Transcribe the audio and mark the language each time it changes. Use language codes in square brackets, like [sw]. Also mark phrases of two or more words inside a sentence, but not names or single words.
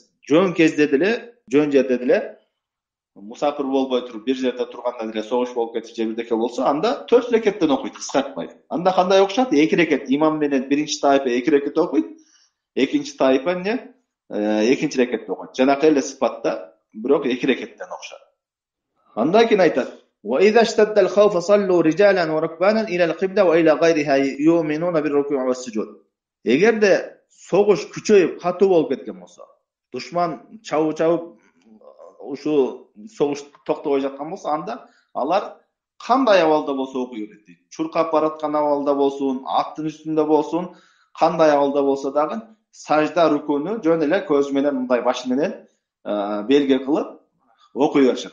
[ky] Жөн кезде деле, жөн жерде деле мусафир болбой туруп, бир жерде турганда деле согуш болуп кетип же бирдеке болсо, анда 4 рекеттен окуйт, кыскартпай. Анда кандай окушат? 2 рекет имам менен биринчи тайпа 2 рекет окуйт, экинчи тайпа эмне? Экинчи рекетте окуйт. Жанакы эле сыпатта, бирок 2 рекеттен окушат. Андан кийин айтат: [ar] "وإذا اشتد الخوف صلوا رجالا وركبانا إلى القبلة وإلى غيرها يومئون بالركوع والسجود." [ky] Эгерде согуш күчөйүп, катуу болуп кеткен болсо, душман чабып ушу согуш токтобой жаткан болсо, анда алар кандай абалда болсо окуй берет дейт. Чуркап бараткан абалда болсун, аттын үстүндө болсун, кандай абалда болсо дагы сажда рукуну жөн эле көз менен мындай баш менен белги кылып окуй беришет.